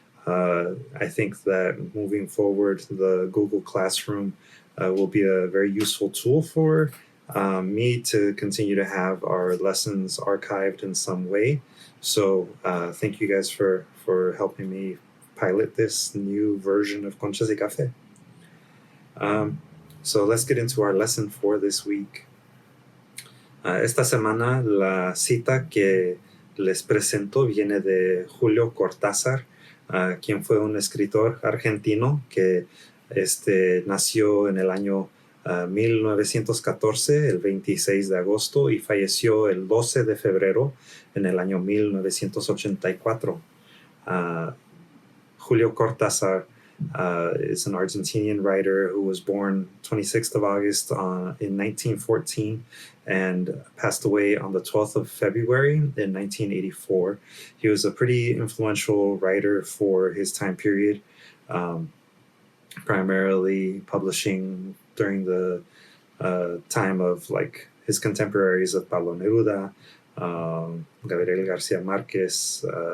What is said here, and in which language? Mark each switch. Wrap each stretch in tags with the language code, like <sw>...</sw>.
<en>I think that moving forward, the Google Classroom will be a very useful tool for me to continue to have our lessons archived in some way. So thank you guys for helping me pilot this new version of Conchas y Café. So let's get into our lesson for this week.</en> <es>Esta semana la cita que les presento viene de Julio Cortázar, quien fue un escritor argentino que nació en el año 1914, el 26 de agosto, y falleció el 12 de febrero en el año 1984.</es> <en>Julio Cortázar is an Argentinian writer who was born 26th of August in 1914 and passed away on the 12th of February in 1984. He was a pretty influential writer for his time period, primarily publishing during the time of like his contemporaries of Pablo Neruda, Gabriel Garcia Marquez,</en>